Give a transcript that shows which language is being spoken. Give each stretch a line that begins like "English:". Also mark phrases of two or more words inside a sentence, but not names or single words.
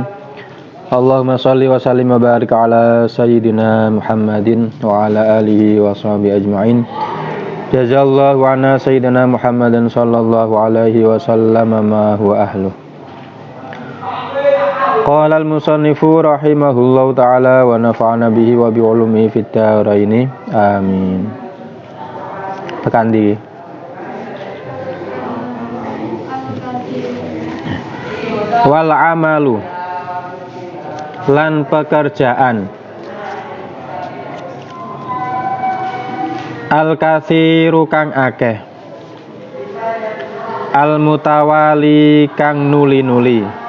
Arabic: اللهم صل وسلم وبارك على سيدنا محمد وعلى آله وصحبه أجمعين. جزى الله عنا سيدنا محمدا صلى الله عليه وسلم ما هو أهله. قال المصنف رحمه الله تعالى ونفعنا به وبعلومه في الدارين. Amin.
Javanese: Tekan di
Arabic: والعمل
Javanese: lan pekerjaan al-katsiru kang akeh al-mutawali kang nuli-nuli